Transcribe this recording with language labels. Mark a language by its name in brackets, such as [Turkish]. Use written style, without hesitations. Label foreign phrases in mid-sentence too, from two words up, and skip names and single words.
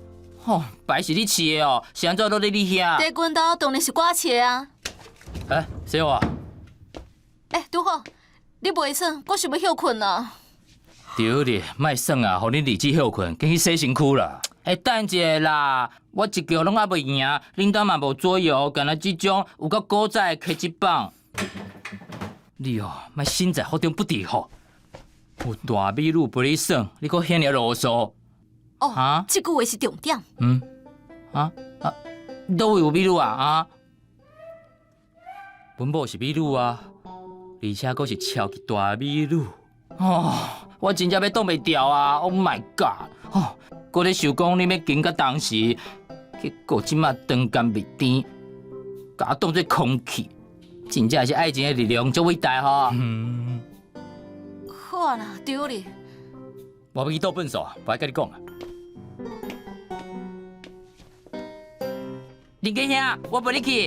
[Min Nan Chinese] 吼，白是你饲的哦，是安怎落在你遐？在阮兜当然是我饲的啊。小华。拄好，你袂耍，我想要休困啊。对咧，莫耍啊，互恁日子休困，赶去洗身躯啦。等一下啦，我一局拢还袂赢，恁兜嘛无左右，干那即种有够古早的科技棒。你哦，莫身在福中不知福。有大美女陪你耍，你搁遐尔啰嗦。这句话是重点。倒位有美女啊？阮某是美女啊，而且阁是超级大美女。我真正要挡袂牢啊 ！ [English] Oh my god！ [Min Nan Chinese] 搁咧想讲你要经到当时，结果即马当干袂甜，甲我当作空气，真正是爱情的力量足伟大吼！好啊啦，对咧。我要去倒粪扫，不爱甲你讲啊。林家兄，我陪你去。